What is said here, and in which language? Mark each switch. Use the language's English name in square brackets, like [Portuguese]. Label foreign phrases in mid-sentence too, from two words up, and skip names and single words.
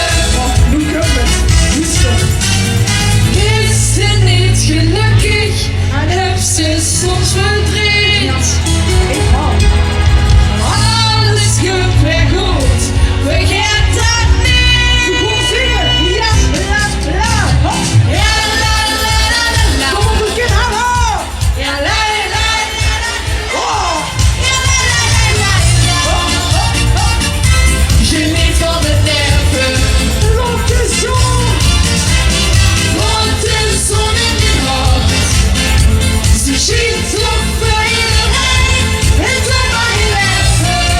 [Dutch] Oh, nu komt het. Rustig. Is ze niet gelukkig? En heb ze soms verdriet? Ik hou. Alles komt weer goed. Vergeet dat niet. Gewoon zingen. Ja, la, la. Hop. Ja, la, la, la, la. Kom op, begin. Hallo. Ja, la, la, la, la. Oh. Ja, la, la, la, la. Hop, hop, hop. Geniet van het leven. Laat de zon. Laat de zon in je hart. Ze schijnt toch voor iedereen. Het doet mij leven.